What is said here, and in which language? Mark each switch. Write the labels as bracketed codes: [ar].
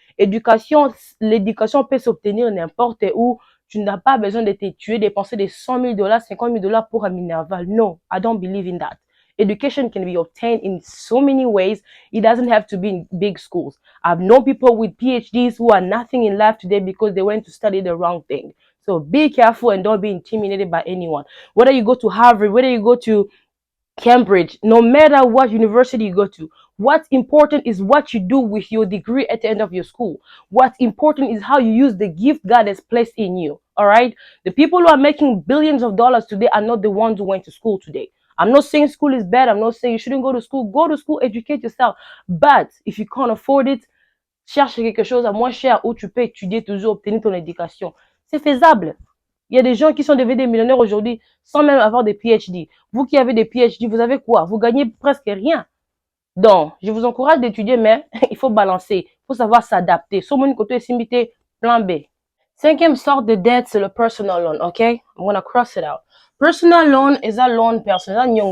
[fr] L'éducation peut s'obtenir n'importe où. Tu n'as pas besoin de te tuer, dépenser des $100,000, $50,000 pour un minerval. [en] No, I don't believe in that. Education can be obtained in so many ways. It doesn't have to be in big schools. I've known people with PhDs who are nothing in life today because they went to study the wrong thing. So be careful and don't be intimidated by anyone. Whether you go to Harvard, whether you go to Cambridge, no matter what university you go to, what's important is what you do with your degree at the end of your school. What's important is how you use the gift God has placed in you. All right? The people who are making billions of dollars today are not the ones who went to school today. I'm not saying school is bad. I'm not saying you shouldn't go to school. Go to school, educate yourself. But if you can't afford it, [fr] cherche quelque chose à moins cher où tu peux étudier toujours, obtenir ton éducation. C'est faisable. Il y a des gens qui sont devenus des millionnaires aujourd'hui sans même avoir des PhD. Vous qui avez des PhD, vous avez quoi? Vous gagnez presque rien. Donc, je vous encourage d'étudier, mais il faut balancer. Il faut savoir s'adapter. Sur mon côté, simité, plan B. Cinquième sorte de dette, c'est le personal loan, ok? [en] I'm gonna cross it out. Personal loan is a loan personnel.